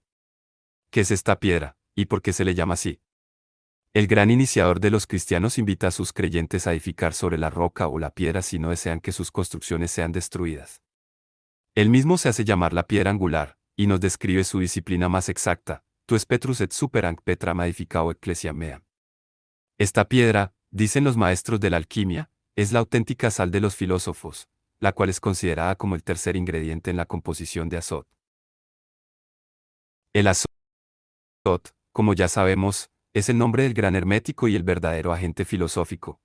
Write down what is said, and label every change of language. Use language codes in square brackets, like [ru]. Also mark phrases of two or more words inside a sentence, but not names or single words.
[es] ¿Qué es esta piedra, y por qué se le llama así? El gran iniciador de los cristianos invita a sus creyentes a edificar sobre la roca o la piedra si no desean que sus construcciones sean destruidas. Él mismo se hace llamar la piedra angular, y nos describe su disciplina más exacta, [la] tu es Petrus et superanc Petram edificao ecclesia mea. [es] Esta piedra, dicen los maestros de la alquimia, es la auténtica sal de los filósofos, la cual es considerada como el tercer ingrediente en la composición de azot. El azot, como ya sabemos, es el nombre del gran hermético y el verdadero agente filosófico.